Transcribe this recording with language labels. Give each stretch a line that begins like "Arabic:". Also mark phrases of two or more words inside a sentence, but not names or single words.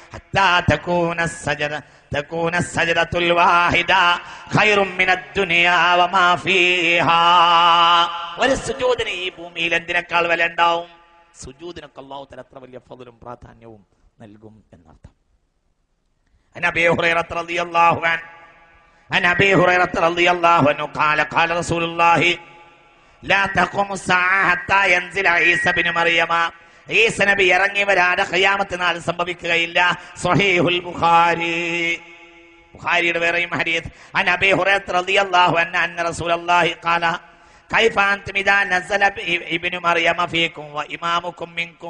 Malayalam: ഒരു സുജൂദിന് ഈ ഭൂമിയിൽ എന്തിനേക്കാൾ വില ഉണ്ടാവും? സുജൂദിനൊക്കെ അല്ലാഹു തആല എത്ര വലിയ ഫളലും പ്രാധാന്യവും നൽകും എന്നർത്ഥം.
Arabic: عن ابي هريره رضي الله عنه قال قال رسول الله لا تقوم الساعه حتى ينزل عيسى بن مريم.
Malayalam: ഈസ നബി ഇറങ്ങി വരാതെ ഖിയാമത്ത് നാൾ സംഭവിക്കുകയില്ല. സ്വഹീഹുൽ ബുഖാരി. ബുഖാരിയുടെ വേറെയും ഹദീസ്
Arabic: عن أبي هريرة رضي الله عنه أن رسول الله قال كيف أنتم إذا نزل ابن مريم فيكم وإمامكم منكم.